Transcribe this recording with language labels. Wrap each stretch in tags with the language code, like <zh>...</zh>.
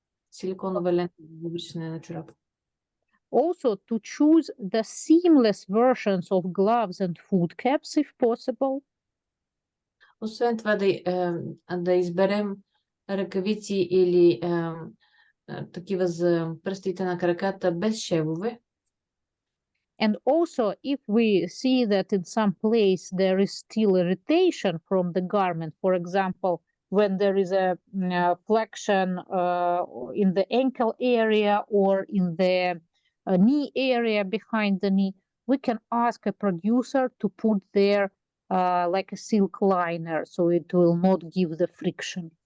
<bg>Силиконова лента за завършване на чорап.</bg> <en>Also to choose the seamless versions of gloves and food caps if possible.</en> <bg>Освен това да изберем ръкавици или такива за пръстите на краката без шевове.</bg> <en>And also, if we see that in some place there is still irritation from the garment, for example, when there is a flexion in the ankle area or in the knee area behind the knee, we can ask a producer to put there like a silk liner, so it will not give the friction.</en>